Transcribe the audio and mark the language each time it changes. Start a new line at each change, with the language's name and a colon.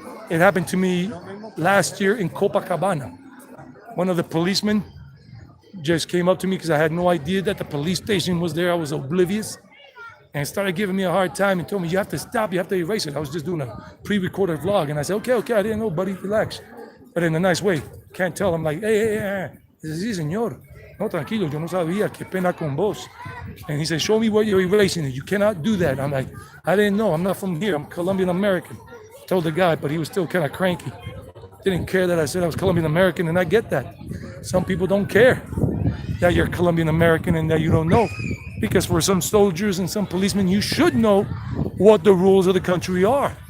English: It happened to me last year in Copacabana. One of the policemen just came up to me because I had no idea that the police station was there. I was oblivious, and started giving me a hard time and told me, you have to stop, you have to erase it. I was just doing a pre-recorded vlog, and I said, okay, I didn't know, buddy, relax. But in a nice way. Can't tell him like, hey. He says,
Spanish: sí, señor. No, tranquilo, yo no sabía, qué pena con vos.
English: And he said, show me where you're erasing it. You cannot do that. I'm like, I didn't know, I'm not from here, I'm Colombian American. Told the guy, but he was still kind of cranky. Didn't care that I said I was Colombian American, and I get that. Some people don't care that you're Colombian American and that you don't know. Because for some soldiers and some policemen, you should know what the rules of the country are.